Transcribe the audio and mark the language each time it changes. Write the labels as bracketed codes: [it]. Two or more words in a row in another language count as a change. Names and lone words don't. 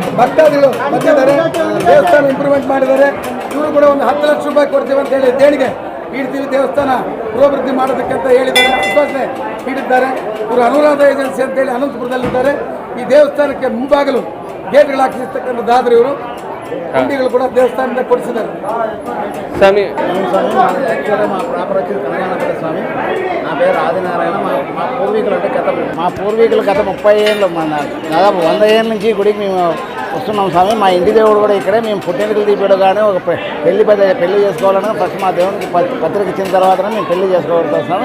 [kn] ಭಕ್ತಾದಿಗಳು ಬಂದಿದ್ದಾರೆ, ದೇವಸ್ಥಾನ ಇಂಪ್ರೂವ್ಮೆಂಟ್ ಮಾಡಿದ್ದಾರೆ. ಇವರು ಕೂಡ ಒಂದು 10 ಲಕ್ಷ ರೂಪಾಯಿ ಕೊಡ್ತೀವಿ ಅಂತ ಹೇಳಿ ದೇಣಿಗೆ ನೀಡ್ತೀವಿ, ದೇವಸ್ಥಾನ ಪುರೋಭಿವೃದ್ಧಿ ಮಾಡೋದಕ್ಕೆ ಅಂತ ಹೇಳಿದ್ದಾರೆ, ಆಶ್ವಾಸನೆ ನೀಡಿದ್ದಾರೆ. ಇವರು ಅನುರಾಧ ಏಜೆನ್ಸಿ ಅಂತೇಳಿ ಅನಂತಪುರದಲ್ಲಿದ್ದಾರೆ. ಈ ದೇವಸ್ಥಾನಕ್ಕೆ ಮುಂಭಾಗಲು ಗೇಟ್ಗಳು ಹಾಕಿರ್ತಕ್ಕಂಥದ್ದಾದ್ರೆ ಇವರು ಅಂಗಡಿಗಳು ಕೂಡ ದೇವಸ್ಥಾನದಿಂದ ಕೊಡಿಸಿದ್ದಾರೆ. [te] స్వామి మా ప్రాపర్ వచ్చేది కనగానపల్లి స్వామి. నా పేరు ఆదినారాయణ. మా పూర్వీకులు అంటే మా పూర్వీకులు గత 30 ఏళ్ళు దాదాపు 100 ఏళ్ళ నుంచి గుడికి మేము వస్తున్నాం స్వామి. మా ఇంటి దేవుడు కూడా ఇక్కడే. మేము పుట్టింటికలు తీపేడు కానీ ఒక పెళ్లి చేసుకోవాలన్నా ఫస్ట్ మా దేవునికి పత్రిక ఇచ్చిన తర్వాతనే మేము పెళ్లి చేసుకోగలుగుతాం స్వామి.